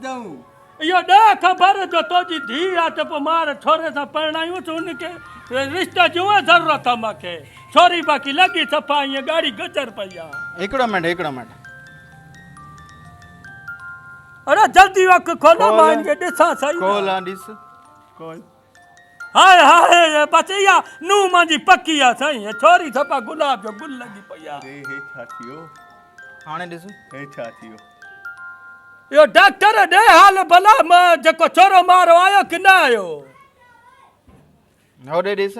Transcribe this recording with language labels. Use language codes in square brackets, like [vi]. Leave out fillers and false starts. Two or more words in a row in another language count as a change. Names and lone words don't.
[sd] इहो ॾह ख़बर जो तुंहिंजी धीउ आहे त पोइ मां छोरे सां परिणायूंसि हुनखे रिश्ते जी उहा ज़रूरत आहे मूंखे छोरी बाक़ी लॻी सफ़ा ईअं ॻाढ़ी गजर पई आहे हिकिड़ो मिंट अरे जल्दी अखि खोलो मां हिनखे ॾिसां सही खोल ॾिस कौन हाय हाय बस इहा नूंहं मुंहिंजी पकी आहे साईं छोरी सफ़ा गुलाब जो गुल लॻी पई आहे हे छा थियो हाणे ॾिस हे छा थियो इहो डॉक्टर ॾे हाल भला मां जेको छोरो मारो आयो की न आयो होॾे ॾिस